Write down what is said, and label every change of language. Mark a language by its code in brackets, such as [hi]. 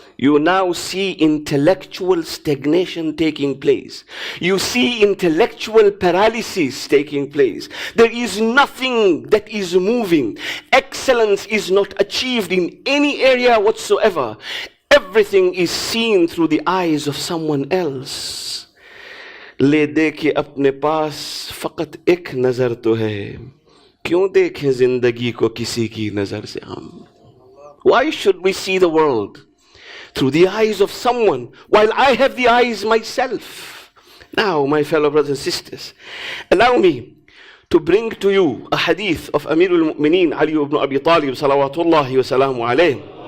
[en] You now see intellectual stagnation taking place. You see intellectual paralysis taking place. There is nothing that is moving. Excellence is not achieved in any area whatsoever. Everything is seen through the eyes of someone else. [hi] ले देखे अपने पास फकत एक नजर तो है, क्यों देखें जिंदगी को किसी की नजर से हम? [en] Why should we see the world through the eyes of someone while I have the eyes myself? Now, my fellow brothers and sisters, allow me to bring to you a hadith of Amirul Mu'mineen Ali ibn Abi Talib salawatullahi wa salamu alayhi.